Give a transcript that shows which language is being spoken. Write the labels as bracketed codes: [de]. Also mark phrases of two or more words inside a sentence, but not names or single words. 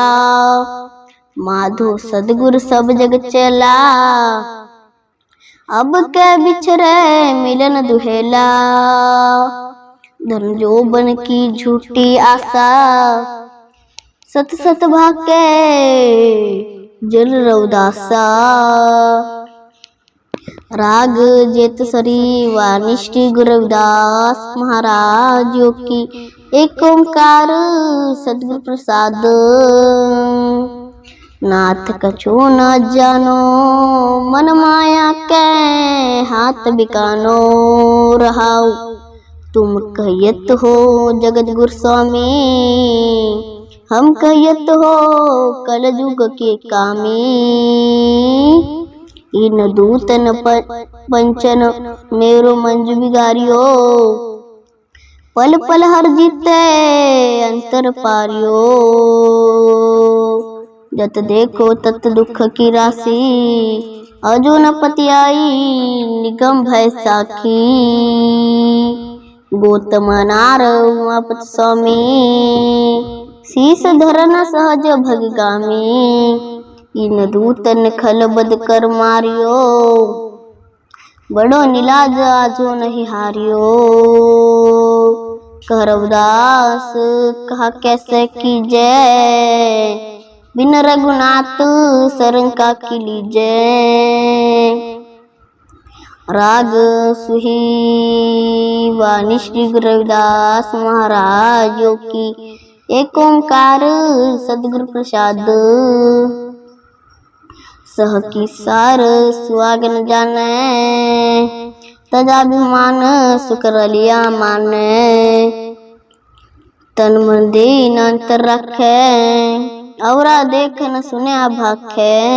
[hi] माधो सदगुरु सब जग चला अब के बिछरे मिलन दुहेला। धन जोबन की झूठी आशा सत सत भाके जल रविदासा। राग जेतसरी वाणी श्री गुरु रविदास महाराज की। एक ओंकार सद्गुरु प्रसाद। नाथ कछु न जानो मन माया के हाथ बिकानो रहाऊ। तुम कहियत हो जगत गुरु स्वामी हम कहियत हो कल युग के कामी। इन दूतन पंचन मेरो मंजु बिगारियो पल पल हर जीते अंतर पारियो। जत देखो तत दुख की राशि अजो न पतियाई निगम भय साखी। गौतम नार उमापत स्वामी शीस धरन सहज भगगामी। इन दूतन खल बद कर मारियो बड़ो नीलाज आजो नहीं हारियो। कह रविदास कहा कैसे कीजे बिन रघुनाथ शरण का की लीजय। राग सुही वाणी श्री गुरु रविदास महाराज की। एक ओंकार सदगुरु प्रसाद। सह की सार सुहागन जाने, तजाभिमान सुकर लिया माने। तन मन दीन अंतर रखे, औरा देख न सुने भाखे।